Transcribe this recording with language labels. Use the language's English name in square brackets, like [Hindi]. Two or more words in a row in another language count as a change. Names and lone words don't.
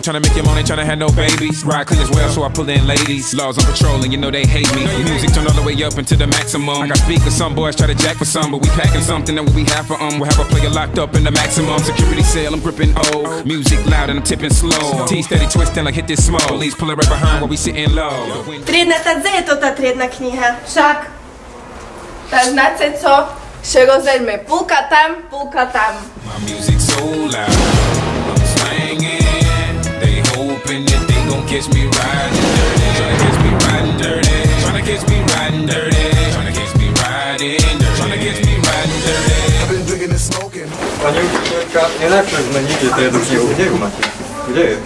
[English] Tryna make your money, tryna have no babies. Ride clean as well, so I pull in ladies. Laws on patrol, and you know they hate me. Music turned all the way up into the maximum. I got speakers, some boys try to jack for some, but we packing something that we have for We'll have a player locked up in the maximum security cell. I'm gripping O. Music loud and I'm tipping slow. T steady twisting like hit this smoke. Police pulling right behind while we sitting low. [Slovak] Triedna, kde je to tá triedna kniha? Však. [Czech] Tak znáte co? [Slovak] Že rozdeľme púlka tam, púlka tam. [English] My music's so loud, I'm swinging, they hoping that they gon' catch me riding dirty, tryna catch me riding dirty, tryna catch me riding dirty, tryna catch me riding dirty, tryna catch me riding dirty. I've been drinking and smoking. [Slovak] Pani učiteľka, nenajprv zmeníte triednu knihu. Kde ju máte? Kde je?